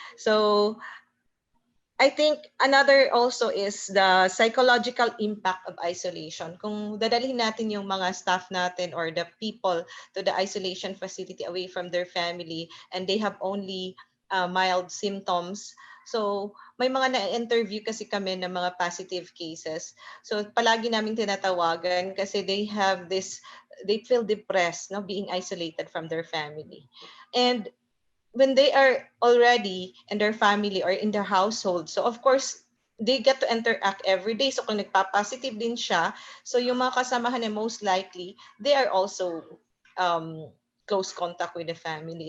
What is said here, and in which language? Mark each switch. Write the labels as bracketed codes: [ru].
[en] So I think another also is the psychological impact of isolation. [tl] Kung dadalhin natin yung mga staff natin [en] or the people to the isolation facility away from their family and they have only mild symptoms. [tl] So may mga na-interview kasi kami ng mga positive cases. [en] So [tl] palagi namin tinatawagan kasi [en] they feel depressed, no, being isolated from their family. And when they are already in their family or in their household, so of course, they get to interact every day. So [tl] kung nagpa-positive din siya, so yung mga kasamahan niya [en] most likely, they are also close contact with the family.